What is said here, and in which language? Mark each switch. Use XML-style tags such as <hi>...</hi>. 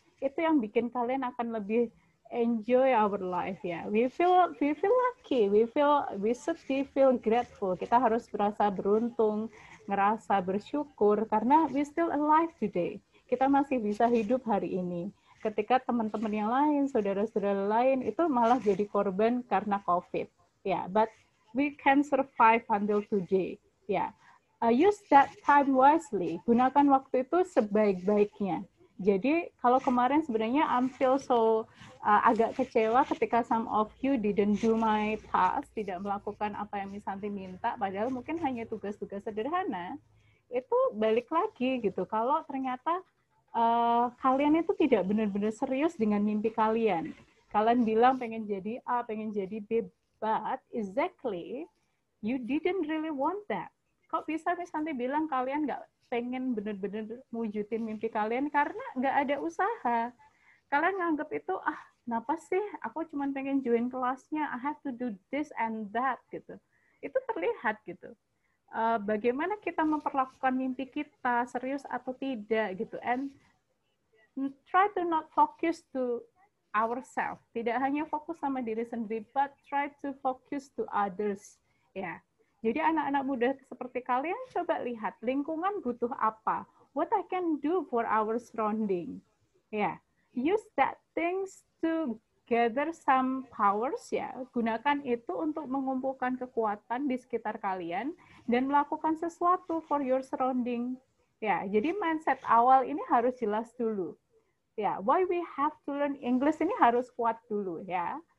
<id>Itu yang bikin kalian akan lebih</id> <en>enjoy our life</en> <id>ya.</id> <en>We feel lucky, we should feel grateful.</en> <id>Kita harus merasa beruntung, ngerasa bersyukur karena</id> <en>we still alive today.</en> <id>Kita masih bisa hidup hari ini. Ketika teman-teman yang lain, saudara-saudara lain itu malah jadi korban karena COVID.</id> <en>Ya, but we can survive until today. Ya, use that time wisely.</en> <id>Gunakan waktu itu sebaik-baiknya. Jadi kalau kemarin sebenarnya</id> <en>I feel so</en> <id>agak kecewa ketika</id> <en>some of you didn't do my task,</en> <id>tidak melakukan apa yang Miss Santi minta, padahal mungkin hanya tugas-tugas sederhana. Itu balik lagi gitu. Kalau ternyata kalian itu tidak benar-benar serius dengan mimpi kalian. Kalian bilang pengen jadi A, pengen jadi B,</id> <en>but exactly you didn't really want that.</en> <id>Kok bisa Miss Santi bilang kalian nggak pengen benar-benar mewujudin mimpi kalian karena nggak ada usaha. Kalian nganggap itu, kenapa sih aku cuma pengen join kelasnya,</id> <en>I have to do this and that</en> <id>gitu. Itu terlihat gitu. Bagaimana kita memperlakukan mimpi kita, serius atau tidak gitu.</id> <en>And try to not focus to ourselves.</en> <id>Tidak hanya fokus sama diri sendiri,</id> <en>but try to focus to others.</en> <id>Ya. Jadi anak-anak muda seperti kalian coba lihat lingkungan butuh apa.</id> <en>What I can do for our surrounding. Ya. Use that things to gather some powers</en> <id>ya, gunakan itu untuk mengumpulkan kekuatan di sekitar kalian dan melakukan sesuatu</id> <en>for your surrounding.</en> <id>Ya, jadi mindset awal ini harus jelas dulu. Ya,</id> <en>why we have to learn English</en> <id>ini harus kuat dulu ya.</id>